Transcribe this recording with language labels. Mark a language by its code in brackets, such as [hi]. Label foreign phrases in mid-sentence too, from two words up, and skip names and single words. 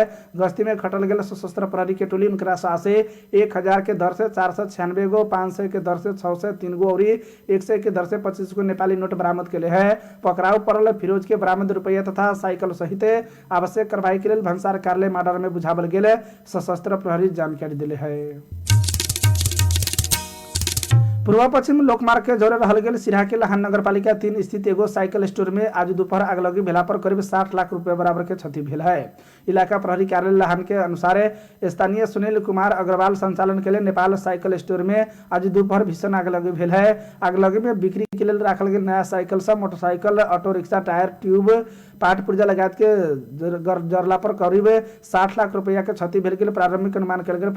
[mai] गश्ती में खटल गेल सशस्त्र प्रहरी के टोली उनकरा से 1000 के दर से 496 गो, 500 के दर से 603 गो और 100 के दर से 25 गो नेपाली नोट बरामद के है। पकड़ाव पड़ल फिरोज के बरामद रुपया तथा साइकिल सहित आवश्यक कार्रवाई के लिए भन्सार कार्यालय माडर में बुझावल गेल सशस्त्र प्रहरी जानकारी दिले है। पूर्व पश्चिम लोकमार्ग के जोड़े रहल गेल सिराहा के लहान नगरपालिका 3 स्थित एगो साइकिल स्टोर में आज दोपहर आगलगी भेला पर करीब 60 लाख रुपए बराबर के क्षति भेल है। इलाका प्रहरी कार्यालय लहान के अनुसार स्थानीय सुनील कुमार अग्रवाल संचालन के लिए नेपाल साइकिल स्टोर में आज दोपहर भीषण आगलगी भेल है। आगलगी में बिक्री के लिए राखल गेल नया साइकिल सब मोटरसाइकिल, [en] auto rickshaw, [mai] टायर, ट्यूब, पार्ट पुर्जा लगात के जरला पर करीब 60 लाख रुपया के क्षति भेल गेल प्रारंभिक अनुमान कल गेल।